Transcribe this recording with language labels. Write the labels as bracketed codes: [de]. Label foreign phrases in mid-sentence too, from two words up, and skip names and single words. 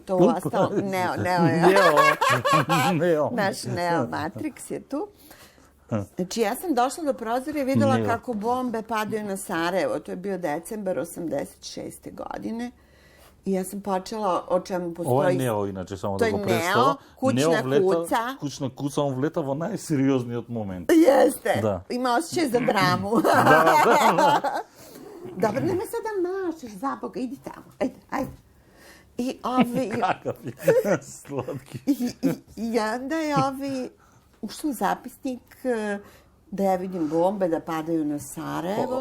[sr] To uostalo... Neo. Naš Neo Matrix je tu. Znači, ja sam došla do prozora i videla kako bombe padaju na Sarajevo. To je bio decembar 86. godine. I ja sam počela o čemu postoji... [mk] Ова е Нео, иначе, само да го представам. [sr] Kućna kuća. Kućna kuća, on [mk] влета во најсериозниот момент. [sr] Jeste. Da. Ima osjećaj za dramu. Dobro, nema sad da mašeš za Boga, idi tamo. Ajde. I Kakav je slatki. I onda je ušlo u zapisnik da ja vidim bombe da padaju na Sarajevo.